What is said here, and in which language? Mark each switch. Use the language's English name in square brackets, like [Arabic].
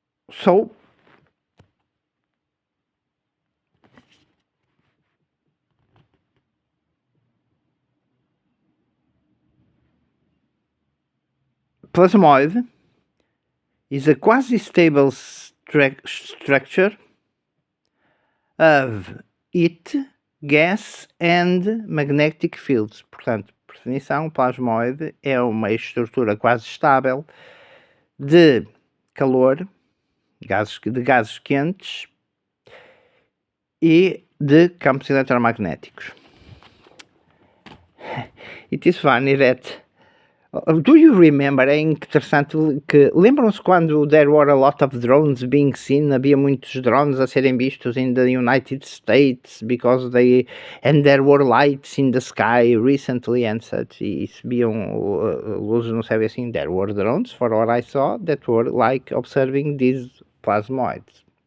[English] So, plasmoid is a quasi-stable structure of heat, gas and magnetic fields. [Portuguese] Portanto, por definição, plasmoide é uma estrutura quase estável de calor, de gases quentes e de campos eletromagnéticos. [English] It is funny that... Do you remember? [Portuguese] É interessante que... Lembram-se quando [English] there were a lot of drones being seen? [Portuguese] Havia muitos drones a serem vistos [English] in the United States because they... And there were lights in the sky recently and such. [Portuguese] E subiam luzes no céu assim. [English] There were drones, for what I saw, that were like observing these plasmoids.